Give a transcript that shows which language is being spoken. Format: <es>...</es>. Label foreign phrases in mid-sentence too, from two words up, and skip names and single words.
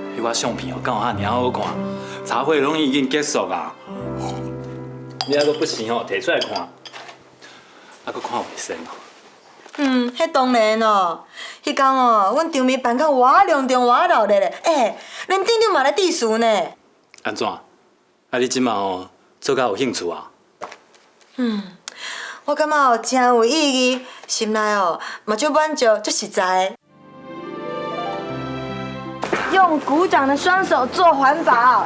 <nan>甲相片哦，敢有遐尔好看？茶会拢已经结束啊，你还阁不行哦，摕出来看，啊，阁看袂先哦。迄当然哦。迄天哦，阮场面办到偌隆重偌热烈咧，连店长嘛咧致辞呢。安怎？啊，你即马哦，做甲有兴趣啊？我感觉哦，真有意义，心内哦嘛足满足，足实在。用鼓掌的双手做环保。</nan>